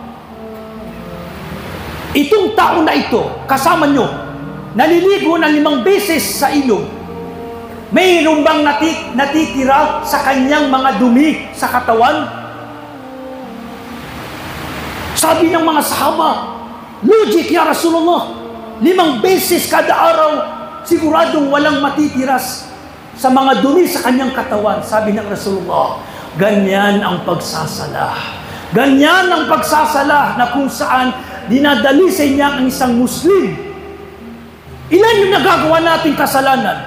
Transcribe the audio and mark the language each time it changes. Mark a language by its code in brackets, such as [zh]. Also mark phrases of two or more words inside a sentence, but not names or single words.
[tl] Itong tao na ito, kasama nyo, naliligo ng 5 beses sa ilog. Mayroon bang natitira sa kanyang mga dumi sa katawan? Sabi ng mga sahaba, logic [ar] يا رسول الله, [tl] 5 beses kada araw, siguradong walang matitiras sa mga dumi sa kanyang katawan. Sabi ng Rasulullah, ganyan ang pagsasala. Ganyan ang pagsasala na kung saan dinadalisay niya ang isang Muslim. Ilan yung nagagawa nating kasalanan?